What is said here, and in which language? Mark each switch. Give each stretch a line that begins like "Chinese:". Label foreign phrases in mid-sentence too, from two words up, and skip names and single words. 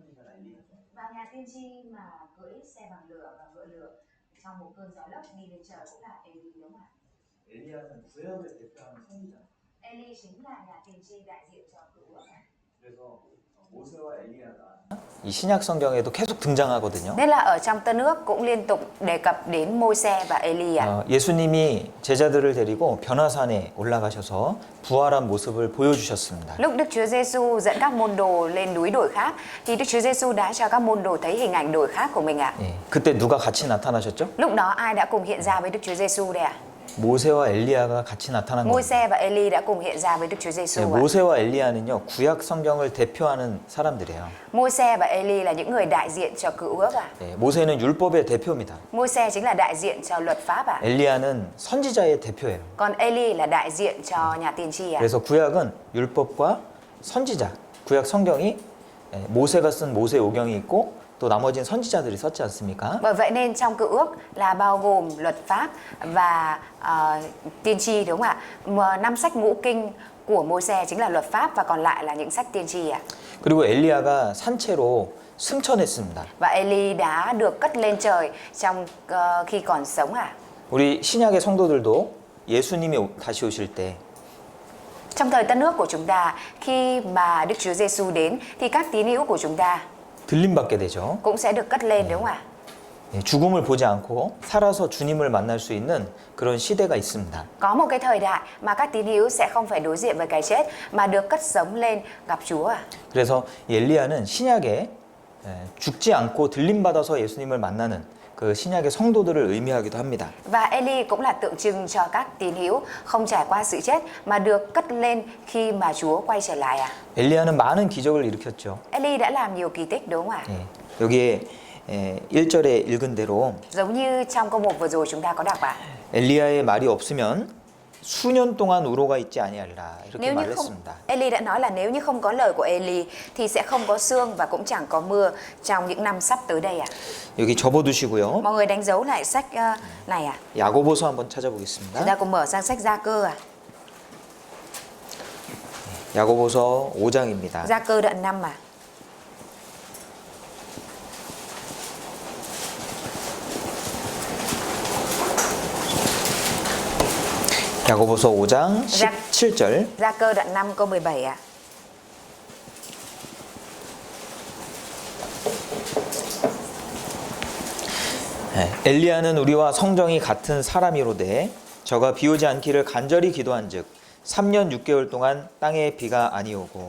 Vietnamese: Và nhà tiên tri mà cưỡi xe bằng lửa và ngựa lửa trong một cơn gió lốc đi lên trời cũng là Eli đúng không ạ?
Korean: 엘리야는 구약을 대표하는 선지자.
Vietnamese: Eli chính là nhà tiên tri đại diện cho cựu ước.
Korean: 그래서 모세와 엘리야가 이 신약 성경에도 계속 등장하거든요.
Vietnamese: Nên là ở trong Tân Ước cũng liên tục đề cập đến Môi-se và Eli ạ.
Korean: 예수님이 제자들을 데리고 변화산에 올라가셔서 부활한 모습을 보여주셨습니다.
Vietnamese: Lúc Đức Chúa Giêsu dẫn các môn đồ lên núi đồi khác thì Đức Chúa Giêsu đã cho các môn đồ thấy hình ảnh đồi khác của mình ạ.
Korean: 예, 그때 누가 같이 나타나셨죠?
Vietnamese: Lúc đó ai đã cùng hiện ra với Đức Chúa Giêsu đây ạ?
Korean: 모세와 엘리야가 같이 나타난 겁니다.
Vietnamese: Môi-se và Eli đã cùng hiện ra với Đức Chúa
Korean: 예,
Vietnamese: Giêsu ạ.
Korean: 모세와 엘리야는요 구약 성경을 대표하는 사람들이에요.
Vietnamese: Môi-se và Eli là những người đại diện cho cựu ước ạ.
Korean: 예, 모세는 율법의 대표입니다.
Vietnamese: Môi-se chính là đại diện cho luật pháp ạ.
Korean: 엘리야는 선지자의 대표예요.
Vietnamese: Còn Eli là đại diện cho nhà tiên tri ạ.
Korean: 그래서 구약은 율법과 선지자, 구약 성경이 모세가 쓴 모세오경이 있고 또 나머지는 선지자들이 썼지 않습니까?
Vietnamese: Bởi vậy nên trong cựu ước là bao gồm luật pháp và tiên tri đúng không ạ? Mà 5 sách ngũ kinh của Môi-se chính là luật pháp và còn lại là những sách tiên tri ạ.
Korean: 그리고 엘리야가 산채로 승천했습니다.
Vietnamese: Và Eli đã được cất lên trời trong khi còn sống ạ.
Korean: 우리 신약의 성도들도 예수님이 다시 오실 때
Vietnamese: Trong thời Tân Ước của chúng ta, khi mà Đức Chúa Giêsu đến thì các tín hữu của chúng ta
Korean: 들림받게 되죠.
Vietnamese: cũng sẽ được cất lên đúng không ạ?
Korean: 예, 죽음을 보지 않고 살아서 주님을 만날 수 있는 그런 시대가 있습니다.
Vietnamese: Có một cái thời đại mà các tín hữu sẽ không phải đối diện với cái chết mà được cất sống lên gặp Chúa ạ.
Korean: 그래서 이 엘리야는 신약에 죽지 않고 들림받아서 예수님을 만나는 그 신약의 성도들을 의미하기도 합니다.
Vietnamese: Và Eli cũng là tượng trưng cho các tín hữu không trải qua sự chết mà được cất lên khi mà Chúa quay trở lại ạ.
Korean: 엘리야는 많은 기적을 일으켰죠.
Vietnamese: Eli đã làm nhiều kỳ tích đúng không ạ?
Korean: 예, 여기에 1절에 읽은 대로
Vietnamese: Giống như trong câu 1 vừa rồi chúng ta có đọc ạ.
Korean: 엘리야의 말이 없으면 수년 동안 우로가 있지 아니하리라 이렇게
Vietnamese: Nếu như không,
Korean: 말했습니다.
Vietnamese: Eli đã nói là nếu như không có lời của Eli thì sẽ không có sương và cũng chẳng có mưa trong những năm sắp tới đây ạ.
Korean: 여기 접어두시고요.
Vietnamese: Mọi người đánh dấu lại sách này ạ.
Korean: 야고보서 한번
Vietnamese: Chúng
Korean: 찾아보겠습니다.
Vietnamese: ta cùng mở sang sách Gia Cơ ạ.
Korean: 야고보서 5장입니다.
Vietnamese: Gia Cơ đoạn 5 ạ.
Korean: 야고보서 5장 17절.
Vietnamese: Gia Cơ đoạn 5 câu 17 ạ.
Korean: 엘리야는 우리와 성정이 같은 사람이로되 저가 비오지 않기를 간절히 기도한즉 3년 6개월 동안 땅에 비가 아니오고.